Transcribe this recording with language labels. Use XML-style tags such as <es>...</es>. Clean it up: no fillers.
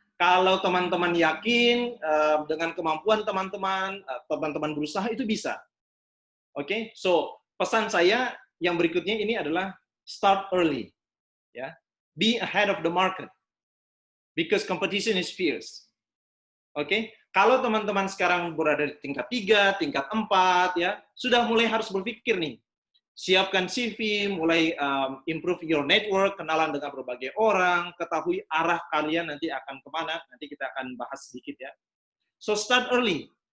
<id>Kalau teman-teman yakin dengan kemampuan teman-teman berusaha, itu bisa. Oke, so pesan saya yang berikutnya ini adalah</id> <en>start early</en> <id>ya.</id> <en>Be ahead of the market because competition is fierce.</en> <id>Oke, kalau teman-teman sekarang berada di tingkat 3, tingkat 4 ya, sudah mulai harus berpikir nih. Siapkan CV, mulai</id> <en>improve your network,</en> <id>kenalan dengan berbagai orang, ketahui arah kalian nanti akan kemana, nanti kita akan bahas sedikit ya.</id> <en>So start early.</en>